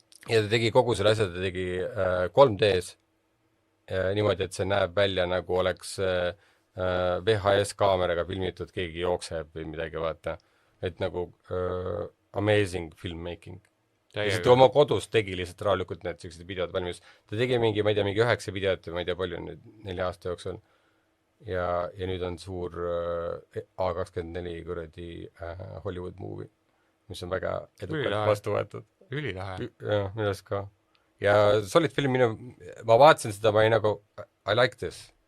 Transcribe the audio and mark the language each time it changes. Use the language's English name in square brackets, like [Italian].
[Estonian] Ja ta tegi kogu selle asja, ta tegi 3Ds niimoodi, et see näeb välja nagu oleks VHS kaameraga filmitud, keegi jookseb või midagi, vaata. Et nagu amazing filmmaking. Lihtsalt oma kodus tegi lihtsalt rahulikult need sellised videod valmis. Ta tegi mingi, ma ei tea, mingi 9 videot või ma ei tea palju nüüd 4 aasta jooksul. Ja nüüd on suur A24 kuradi Hollywood movie, mis on väga edukalt vastu võetud. Ülilahe. Jah, millest ka. Ja solid film, ma vaatasin seda, ma ei nagu, [English] I like this.